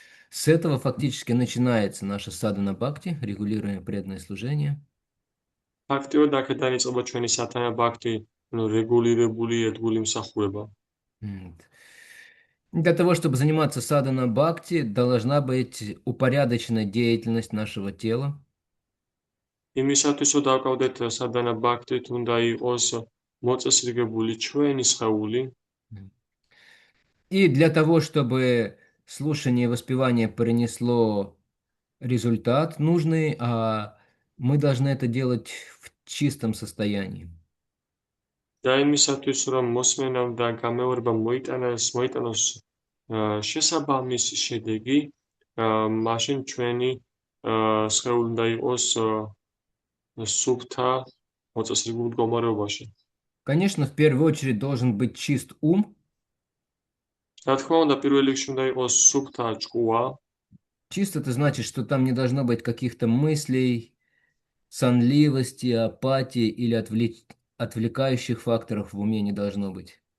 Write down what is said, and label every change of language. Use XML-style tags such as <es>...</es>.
<ru>С этого фактически начинается наша садхана бхакти, регулируемое преданное служение.</ru> <ka>ფაქტიურად აქედან იწყება ჩვენი სათანა ბhakti, ანუ რეგულირებული ერთგული მსახურება.</ka> <ru>Для того, чтобы заниматься садхана бхакти, должна быть упорядочена деятельность нашего тела.</ru> <ka>იმისათვის, რომ დავკავდეთ სადანა ბაქთით, უნდა იყოს მოწესრიგებული ჩვენი სხეული.</ka> <ru>И для того, чтобы слушание и воспевание принесло результат нужный, мы должны это делать в чистом состоянии.</ru> <ka>და იმისათვის, რომ მოსმენამ და გამეორება მოიტანოს შესაბამისი შედეგი, მაშინ ჩვენი სხეული უნდა იყოს სუფთა მოწესრიგებულ მდგომარეობაში.</ka> <ru>Конечно, в первую очередь должен быть чист ум.</ru> <ka>რა თქმა უნდა, პირველ რიგში უნდა იყოს სუფთა ჭკუა.</ka> <ru>Чисто это значит, что там не должно быть каких-то мыслей, сонливости, апатии или отвлекающих факторов в уме не должно быть.</ru>